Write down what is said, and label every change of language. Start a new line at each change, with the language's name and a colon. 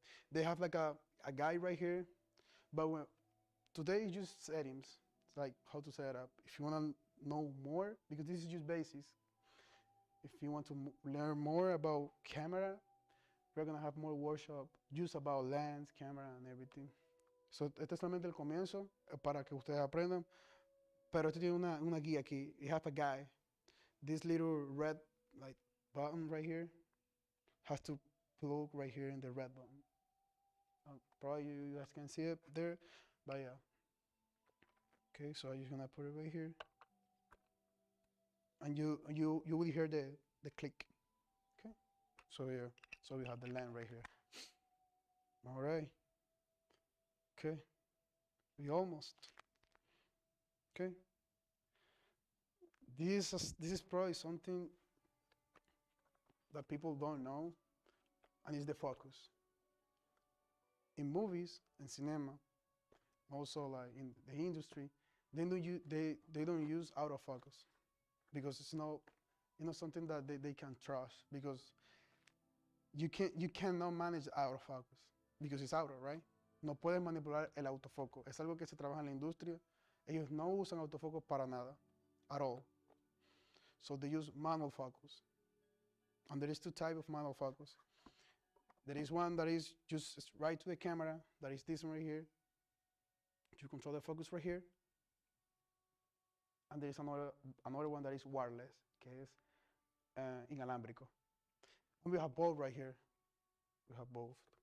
English: They have like a guide right here, but today is just settings. It's like how to set it up. If you wanna know more, because this is just basics. If you want to learn more about camera, we're gonna have more workshop just about lens, camera, and everything.
Spanish: So este es solamente el comienzo para que ustedes aprendan. Pero este tiene una guía aquí.
English: You have a guide. This little red like button right here has to plug right here in the red button. Probably you guys can see it there, but yeah. Okay, so I'm just gonna put it right here, and you will hear the click. Okay, so here, so we have the line right here. All right. Okay, we almost. Okay. This is probably something that people don't know, and it's the focus. In movies and cinema, also like in the industry, they don't use autofocus, because it's not something that they can trust, because you cannot manage autofocus because it's auto, right?
Spanish: No puedes manipular el autofoco. Es algo que se trabaja en la industria. Ellos no usan autofocus para nada,
English: at all. So they use manual focus. And there is 2 types of manual focus. There is one that is just right to the camera, that is this one right here. You control the focus right here. And there is another one that is wireless,
Spanish: que es inalámbrico.
English: And we have both right here. We have both.